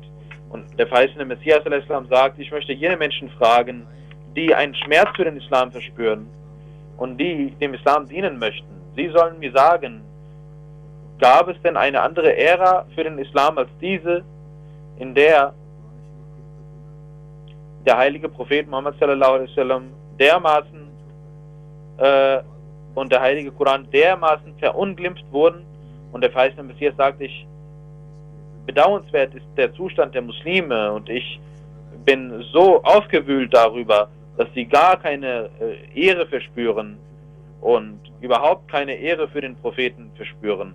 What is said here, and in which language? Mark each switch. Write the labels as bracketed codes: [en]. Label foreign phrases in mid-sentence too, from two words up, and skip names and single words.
[de] Und der verheißene Messias a.s. sagt, ich möchte jene Menschen fragen, die einen Schmerz für den Islam verspüren und die dem Islam dienen möchten. Sie sollen mir sagen, gab es denn eine andere Ära für den Islam als diese, in der der heilige Prophet Muhammad [ar] صلى الله عليه وسلم [de] dermaßen und der heilige Koran dermaßen verunglimpft wurden? Und der verheißene Messias sagt, bedauernswert ist der Zustand der Muslime und ich bin so aufgewühlt darüber, dass sie gar keine Ehre verspüren und überhaupt keine Ehre für den Propheten verspüren.